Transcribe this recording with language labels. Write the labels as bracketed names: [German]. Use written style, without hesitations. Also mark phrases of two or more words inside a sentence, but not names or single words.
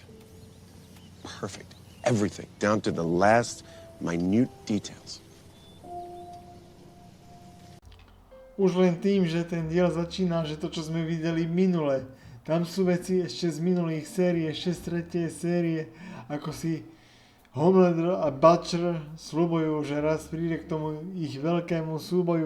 [English] Perfect. Everything, down to the last minute details. [Slovak] Už len tým, že ten diel začína, že to, čo sme videli minule, tam sú veci ešte z minulých sérií, ešte z tretej série, ako si Homelander a Butcher sľubujú, že raz príde k tomu ich veľkému súboju.